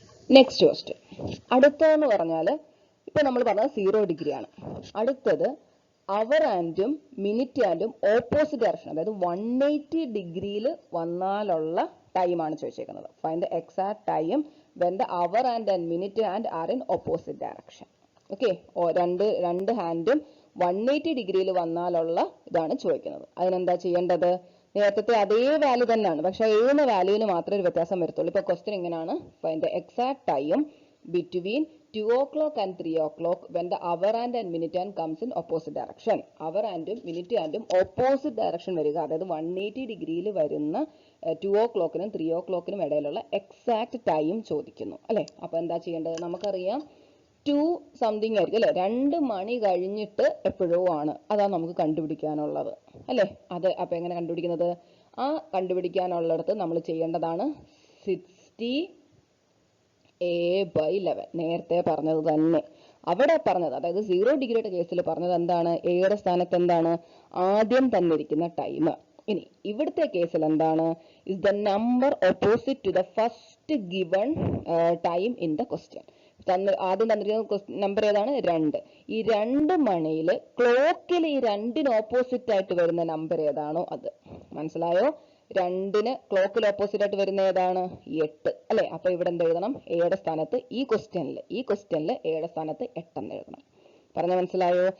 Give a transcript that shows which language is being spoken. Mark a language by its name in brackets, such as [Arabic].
[English] Next question. [Malayalam] അടുത്തതെന്ന് പറഞ്ഞാൽ ഇപ്പൊ നമ്മൾ പറഞ്ഞത് 0 ഡിഗ്രി ആണ്. അടുത്തത് അവർ ആൻഡും മിനിറ്റ് ആൻഡും ഓപ്പോസിറ്റ് ഡയറക്ഷൻ, അതായത് 180 ഡിഗ്രിയിൽ വന്നാലുള്ള ടൈമാണ് ചോദിച്ചേക്കുന്നത്. [English] Find the exact time when the hour and minute hand are in opposite direction. [Malayalam] Okay, രണ്ട് ഹാൻഡും 180 ഡിഗ്രിയിൽ വന്നാലുള്ള ഇതാണ് ചോദിക്കുന്നത്. അതിനെന്താ ചെയ്യേണ്ടത്? നേരത്തെ അതേ വാല്യൂ തന്നെയാണ്, പക്ഷെ എഴുതുന്ന വാല്യൂവിന് മാത്രമേ ഒരു വ്യത്യാസം വരത്തുള്ളൂ. ഇപ്പൊ ക്വസ്റ്റ്യൻ ഇങ്ങനെയാണ്: [English] Find the exact time between 2 o'clock and 3 o'clock when the hour and minute hand comes in opposite direction. [Malayalam] Our ആൻഡും minute ആൻഡും opposite direction വരിക, അതായത് 180 ഡിഗ്രിയിൽ വരുന്ന 2 o'clock-നും 3 o'clock-നും ഇടയിലുള്ള എക്സാക്ട് ടൈം ചോദിക്കുന്നു അല്ലെ. അപ്പൊ എന്താ ചെയ്യേണ്ടത്? നമുക്കറിയാം 2 സംതിങ് ആയിരിക്കും അല്ലെ, 2 മണി കഴിഞ്ഞിട്ട് എപ്പോഴോ ആണ്, അതാണ് നമുക്ക് കണ്ടുപിടിക്കാനുള്ളത് അല്ലെ. അത് അപ്പൊ എങ്ങനെ കണ്ടുപിടിക്കുന്നത്? ആ കണ്ടുപിടിക്കാനുള്ളിടത്ത് നമ്മൾ ചെയ്യേണ്ടതാണ് 60a/11. നേരത്തെ പറഞ്ഞത് തന്നെ അവിടെ പറഞ്ഞത്, അതായത് 0 ഡിഗ്രിയുടെ കേസിൽ പറഞ്ഞത് എന്താണ്? എയുടെ സ്ഥാനത്ത് എന്താണ്? ആദ്യം തന്നിരിക്കുന്ന ടൈം. ഇനി ഇവിടുത്തെ കേസിൽ എന്താണ്? [English] is the number opposite to the first given time in the question. [Malayalam] ആദ്യം തന്നിരിക്കുന്ന നമ്പർ ഏതാണ്? 2. ഈ 2 മണിയിൽ ക്ലോക്കിൽ ഈ 2ന് ഓപ്പോസിറ്റ് ആയിട്ട് വരുന്ന നമ്പർ ഏതാണോ അത്. മനസ്സിലായോ? 2ന് ക്ലോക്കിൽ ഓപ്പോസിറ്റ് ആയിട്ട് വരുന്ന ഏതാണ്? 8 അല്ലെ? അപ്പൊ ഇവിടെ എന്ത് എഴുതണം? എയുടെ സ്ഥാനത്ത് ഈ ക്വസ്റ്റ്യനിൽ എയുടെ സ്ഥാനത്ത് 8 എന്ന് എഴുതണം. പറഞ്ഞ മനസ്സിലായോ?